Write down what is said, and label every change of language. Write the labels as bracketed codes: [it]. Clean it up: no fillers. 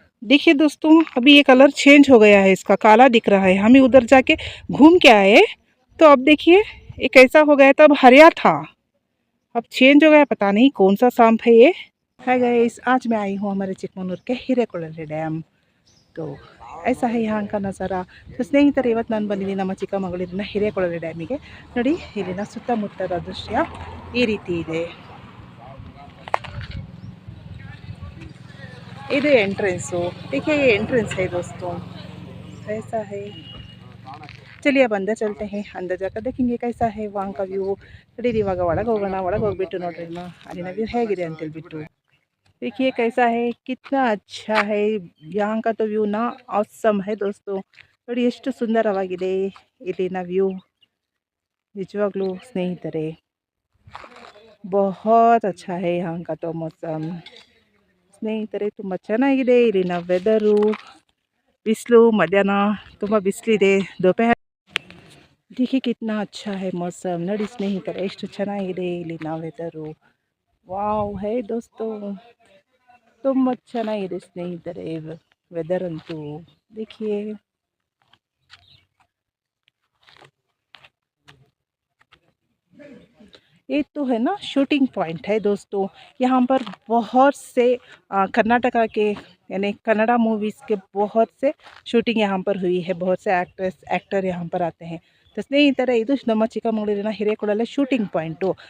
[hi] देखिए दोस्तों, अभी ये कलर चेंज हो गया है, इसका काला दिख रहा है। हमें उधर जाके घूम के आए तो अब देखिए ये कैसा हो गया था। अब हरिया था, अब चेंज हो गया। पता नहीं कौन सा सांप है ये। है गाइस, आज मैं आई हूँ हमारे चिकमंगलूर के ಹಿರೇಕೊಳಲೆ ಡ್ಯಾಮ್। तो ऐसा है यहाँ का नज़ारा। [kn] तो ಸ್ನೇಹಿತರೆ, ಇವತ್ತು ನಾನು ಬಂದಿದ್ದೀನಿ ನಮ್ಮ ಚಿಕ್ಕಮಗಳೂರಿನ ಹಿರೇಕೊಳಲೆ ಡ್ಯಾಮಿಗೆ। ನೋಡಿ, ಇಲ್ಲಿನ ಸುತ್ತಮುತ್ತದ ದೃಶ್ಯ ಈ ರೀತಿ ಇದೆ। ಇದು ಎಂಟ್ರೆंसು। [hi] देखिए ये एंट्रेंस है दोस्तों, ऐसा है। चलिए अब अंदर चलते हैं, अंदर जाकर देखेंगे कैसा है वहाँ का व्यू। [kn] ನಡೀರಿ ಇವಾಗ ಒಳಗೆ ಹೋಗೋಣ। ಒಳಗೆ ಹೋಗ್ಬಿಟ್ಟು ನೋಡ್ರಿ ಅಲ್ಲಿನ ವ್ಯೂ ಹೇಗಿದೆ ಅಂತೇಳ್ಬಿಟ್ಟು। [hi] देखिए कैसा है, कितना अच्छा है। यहाँ का तो व्यू ना ऑसम है दोस्तों। [kn] ನೋಡಿ ಎಷ್ಟು ಸುಂದರವಾಗಿದೆ ಇಲ್ಲಿನ ವ್ಯೂ। ನಿಜವಾಗ್ಲೂ ಸ್ನೇಹಿತರೆ, [hi] बहुत अच्छा है यहाँ का तो मौसम। [kn] ಸ್ನೇಹಿತರೆ, ತುಂಬ ಚೆನ್ನಾಗಿದೆ ಇಲ್ಲಿನ ವೆದರು। ಬಿಸಿಲು ಮಧ್ಯಾಹ್ನ ತುಂಬ ಬಿಸಿಲಿದೆ, दोपहर। [hi] देखिए कितना अच्छा है मौसम। [kn] ನೋಡಿ ಸ್ನೇಹಿತರೆ, ಎಷ್ಟು ಚೆನ್ನಾಗಿದೆ ಇಲ್ಲಿನ ವೆದರು। ವಾವ್ [hi] है दोस्तों, [kn] ತುಂಬ ಚೆನ್ನಾಗಿದೆ ಸ್ನೇಹಿತರೆ ವೆದರ್ ಅಂತೂ। [hi] देखिए ये तो है ना शूटिंग पॉइंट है दोस्तों। यहाँ पर बहुत से कर्नाटका के यानी कन्नड़ा मूवीज़ के बहुत से शूटिंग यहाँ पर हुई है। बहुत से एक्टर यहाँ पर आते हैं। [kn] तो ಸ್ನೇಹಿತರೆ, ಇದು ನಮ್ಮ ಚಿಕ್ಕಮಗಳೂರಿನ ಹಿರೇಕೊಳಲೆ ಶೂಟಿಂಗ್ ಪಾಯಿಂಟು।